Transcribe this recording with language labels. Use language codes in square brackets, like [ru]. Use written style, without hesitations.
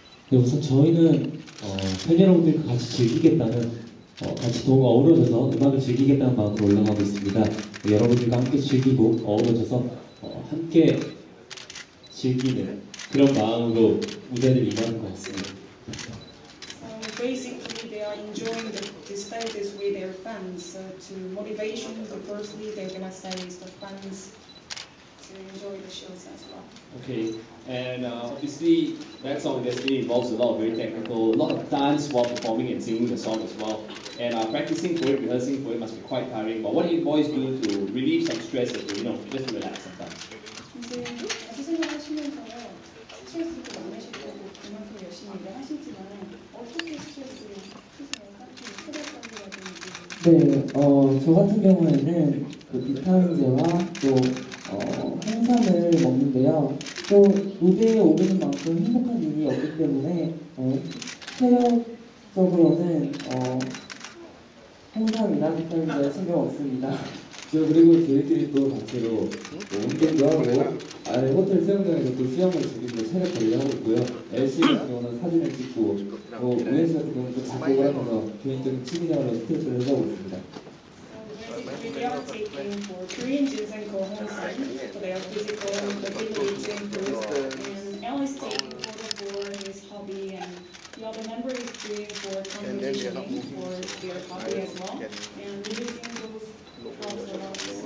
[ko] 네, 우선 저희는 팬 여러분들과 같이 즐기겠다는 같이 더욱 어우러져서 음악을 즐기겠다는 마음으로 올라가고 있습니다. 네, 여러분들과 함께 즐기고 어우러져서 함께 즐기는 그런 마음으로 무대를 임하는 것 같습니다. [en] So basically, they are enjoying the stages with their fans. So to motivation, firstly, they're gonna say is the fans. to enjoy the shows as well. Okay, and obviously that song definitely involves a lot of very technical, a lot of dance while performing and singing the song as well. And practicing for it, rehearsing for it must be quite tiring. But what do you boys do to relieve some stress and to, just to relax sometimes? [ko] 이제 가수 생활하시면서 스트레스도 많으실 거고 그만큼 열심히 일을 하시지만 어떻게 스트레스를 푸세요? 딱히 체력관리라든지. 네, 저 같은 경우에는 그 비타민제와 또 홍삼을 먹는데요. 또 무대에 오르는 만큼 행복한 일이 없기 때문에 체력적으로는 홍삼이나 비타민제에 신경 없습니다. 저 그리고 저희끼리 또 단체로 뭐 운동도 하고 아래 호텔 수영장에서 또 수영을 즐기면서 체력 관리하고 있고요. LC 같은 경우는 사진을 찍고 우현 씨 같은 경우는 또 작곡을 하면서 개인적인 취미생활로 스트레스를 해소하고 있습니다. [en] They are taking for Korean ginseng Kohosan for their physical ability to improve, and Al is taking for his hobby, and the other member is doing for compositioning for their hobby as well, and using those props a lot.